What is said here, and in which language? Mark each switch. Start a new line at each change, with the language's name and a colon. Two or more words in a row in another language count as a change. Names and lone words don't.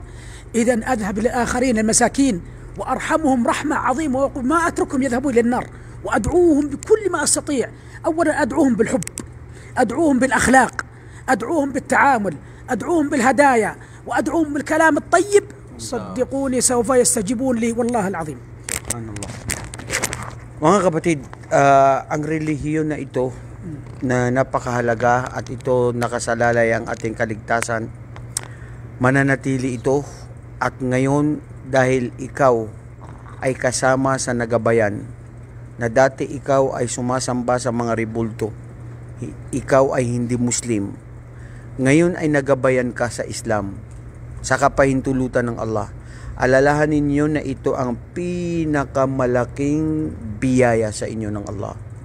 Arabic: إذن أذهب للآخرين المساكين وأرحمهم رحمة عظيمة، وأقول ما أتركهم يذهبون إلى النار، وأدعوهم بكل ما أستطيع. أولا أدعوهم بالحب، أدعوهم بالأخلاق، أدعوهم بالتعامل، أدعوهم بالهدايا، وأدعوهم بالكلام الطيب. صدقوني سوف يستجيبون لي والله العظيم. Subhanallah.
Filipino: Mga kapatid, ang relihiyon na ito na napakahalaga at ito nakasalalay ang ating kaligtasan, mananatili ito. At ngayon, dahil ikaw ay kasama sa nagabayan, na dati ikaw ay sumasamba sa mga ribulto, ikaw ay hindi Muslim, ngayon ay nagabayan ka sa Islam, sa kapahintulutan ng Allah, alalahanin niyo na ito ang pinakamalaking biyaya sa inyo ng Allah.